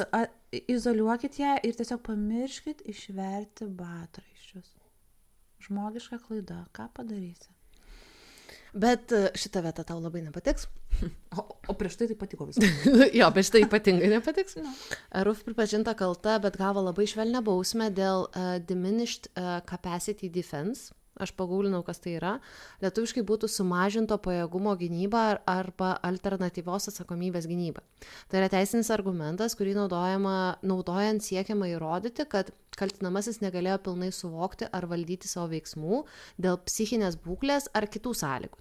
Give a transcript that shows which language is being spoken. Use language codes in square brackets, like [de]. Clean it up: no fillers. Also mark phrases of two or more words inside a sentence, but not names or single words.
[lt] Izoliuokit ją ir tiesiog pamirškit išverti batraiščius. Žmogiška klaida, ką padarysi? Bet šita vieta tau labai nepatiks. O prieš tai patiko viskas. Jo, bet štai ypatingai nepatiks. Ruf pripažinta kalta, bet gavo labai švelnią bausmę dėl [en] diminished capacity defense. [lt] Aš pagūlinau, kas tai yra. Lietuviškai būtų sumažinto pajėgumo gynyba arba alternatyvios atsakomybės gynyba. Tai yra teisinis argumentas, kurį naudojant siekiama įrodyti, kad kaltinamasis negalėjo pilnai suvokti ar valdyti savo veiksmų dėl psichinės būklės ar kitų sąlygų.